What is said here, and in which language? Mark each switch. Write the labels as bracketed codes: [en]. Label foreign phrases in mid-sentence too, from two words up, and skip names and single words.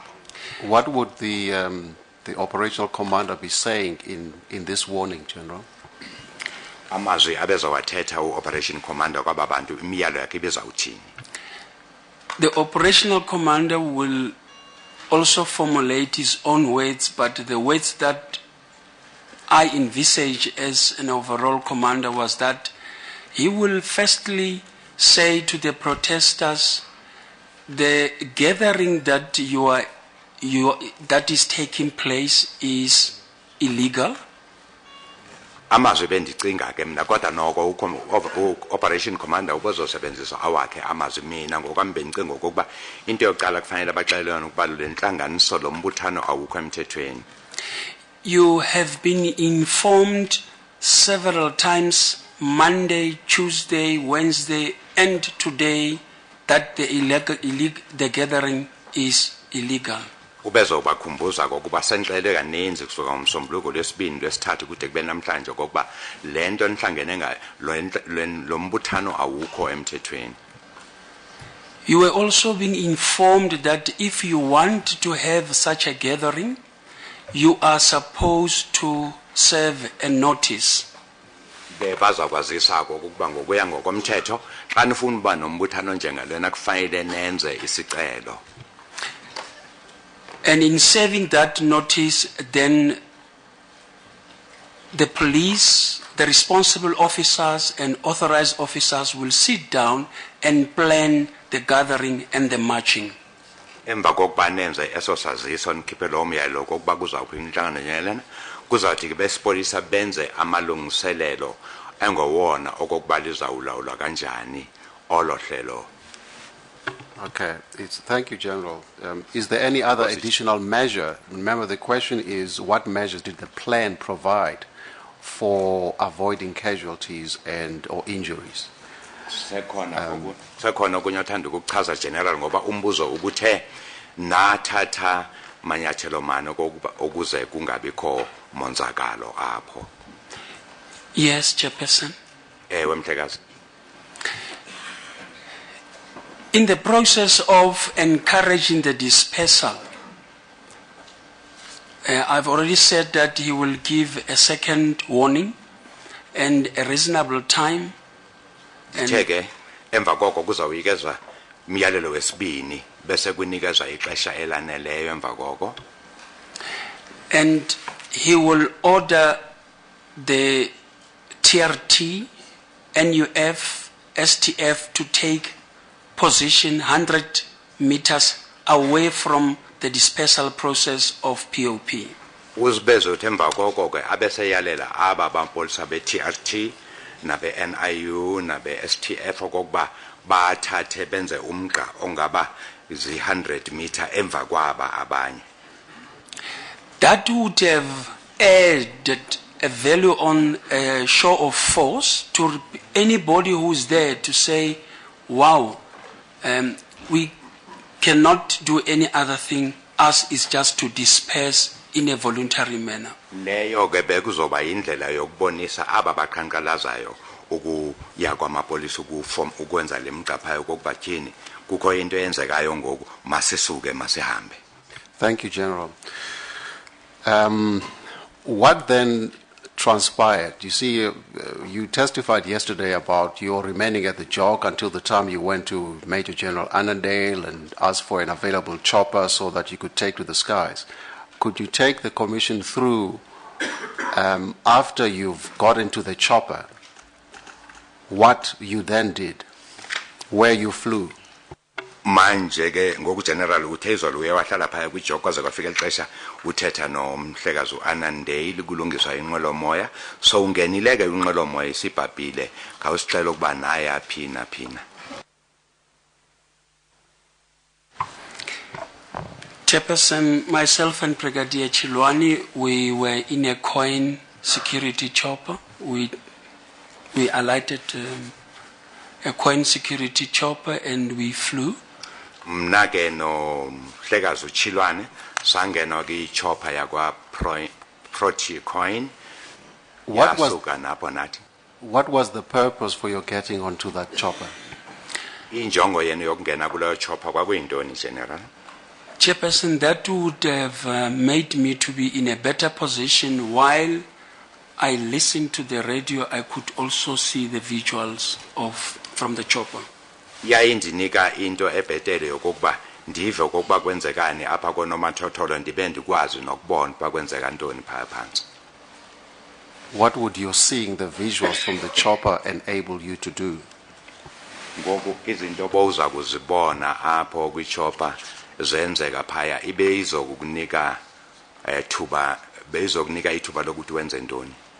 [en] What would the operational commander be saying in this warning, General? [xh] Amazwi abezawathetha u- [en] operation commander [xh] kwaba bantu imiyalo yakhe ibezawuthini. [en] The operational commander will also formulate his own words, but the words that I envisage as an overall commander was that he will firstly say to the protesters, the gathering that that is taking place is illegal. [xh] Amazwi bendicinga ke mina kodwa noko [en] operation commander [xh] ubezosebenzisa awakhe amazwi mina ngokwami bendicinga ukuba into yokuqala kufanele baxelelane ukuba le nhlanganiso lo mbuthano awukho emthethweni. [en] You have been informed several times, Monday, Tuesday, Wednesday, and today, that the gathering is illegal. [xh] Ubezobakhumbuza kokuba senhlele kaninzi kusuka ngomsombuluko lesibini lesithathu kude kube namhlanje kokuba lento nihlangene ngayo lo mbuthano awukho emthethweni. [en] You were also being informed that if you want to have such a gathering, you are supposed to serve a notice. [xh] Bazakwazisako ukuba ngokuya ngokomthetho xa nifuna uba nombuthano njengalena kufanele nenze isicelo. [en] And in serving that notice, then the police, the responsible officers and authorized officers will sit down and plan the gathering and the marching. [xh] Emva kokuba nenze eso saziso nikhiphe lo myalelo kokuba kuzawuphi inhlangano njengalena kuzawuthi ke besipolisa benze amalungiselelo engowona okokuba lizawulawulwa kanjani olo hlelo. [en] Okay, thank you, General. Is there any other additional measure? Remember, the question is, what measures did the plan provide for avoiding casualties or injuries? [xh] Sekhona okunye othanda ukuchaza General ngoba umbuzo ubuthe nathatha manyathelo mane ukuze kungabikho monzakalo apho. [en] Yes, Chairperson. [xh] Ewe Mhlekazi. [en] In the process of encouraging the dispersal, I've already said that he will give a second warning and a reasonable time. [xh] Cheke emva koko kuzawuyikezwa umyalelo wesibini bese kunikezwa ixesha elaneleyo emva koko. [en] And he will order the TRT, NUF, STF to take position 100 meters away from the dispersal process of POP. [xh] Uzibeze uthi emva koko ke abeseyalela aba bampolisa be-TRT nabe NIU nabe STF okokuba bathathe benze umgqa ongaba 100 meter emva kwaba abanye. [en] That would have added a value on a show of force to anybody who's there to say, wow, we cannot do any other thing as is just to disperse in a voluntary manner. [xh] Leyo ke bekuzoba indlela yokubonisa aba baqhankqalazayo ukuya kwamapolisa ukwenza lemgqaphayo kokuba tyhini kukho into eyenzekayo ngoku masisuke masihambe. [en] Thank you, General. What then transpired? You see, you testified yesterday about your remaining at the jog until the time you went to Major General Annandale and asked for an available chopper so that you could take to the skies. Could you take the commission through after you've got into the chopper, what you then did, where you flew? [xh] Manje ke ngoku General uthezwa lo uyawahlala phaya kwijog kwaze kwafika ixesha uthetha nomhlekazi uAnandale kulungiswa inqwelo moya so ungenile ke inqwelo moya isibhabhile ngawusicela ukuba naye aphina. [en] Chairperson, myself and Brigadier Chilwani, we were in a coin security chopper. We alighted a coin security chopper and we flew. [xh] Mna ke no mhlekazi uChilwane sangena ki chopper yakwa Proti Coin. [en] What was the purpose for your getting onto that chopper? [xh] Injongo yenu yokungena kuleyo chopper kwakuyintoni General? [en] Chairperson, that would have made me to be in a better position. While I listened to the radio, I could also see the visuals from the chopper. [xh] Yayindinika into ebhetele yokuba ndive okokuba kwenzekani apha konomathotholo ndibe ndikwazi nokubona uba kwenzeka ntoni phaya phansi. [en] What would your seeing the visuals from the chopper enable you to do? [xh] Ngoku izinto bowuza kuzibona apho kwichopper zenzeka phaya ibe izokunika ithuba lokuthi wenze ntoni.